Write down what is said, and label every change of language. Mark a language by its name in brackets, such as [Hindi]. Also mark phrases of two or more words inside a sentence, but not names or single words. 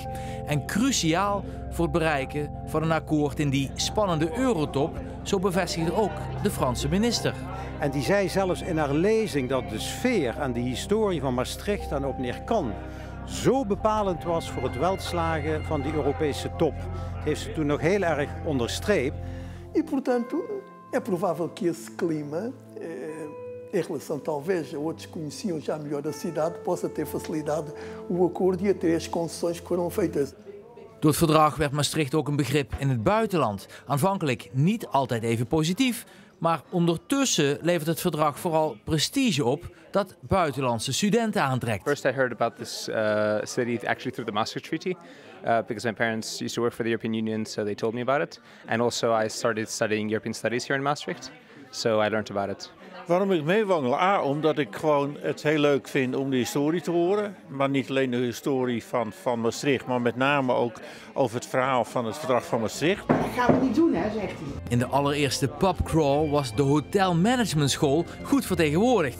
[Dutch] En cruciaal voor het bereiken van een akkoord in die spannende Eurotop, zo bevestigde ook de Franse minister. En die zei zelfs in haar lezing dat de sfeer en de historie van Maastricht en ook meneer Kan zo bepalend was voor het welslagen van die Europese top. Dat heeft ze toen nog heel erg onderstreept. [Portuguese] E, portanto, é provável que esse clima, em relação talvez a outros que conheciam já melhor a cidade, possa ter facilitado o acordo e até as concessões que foram feitas. [Dutch] Door het verdrag werd Maastricht ook een begrip in het buitenland. Aanvankelijk niet altijd even positief, maar ondertussen levert het verdrag vooral prestige op dat buitenlandse studenten aantrekt. [English] First I heard about this city actually through the Maastricht Treaty, because my parents used to work for the European Union, so they told me about it. And also I started studying European studies here in Maastricht, so I learned about it. [Dutch] Waarom ik meewandel? Omdat ik gewoon het heel leuk vind om de historie te horen. Maar niet alleen de historie van Maastricht, maar met name ook over het verhaal van het verdrag van Maastricht. Dat gaan we niet doen, hè, zegt hij. In de allereerste pubcrawl was de hotelmanagementschool goed vertegenwoordigd.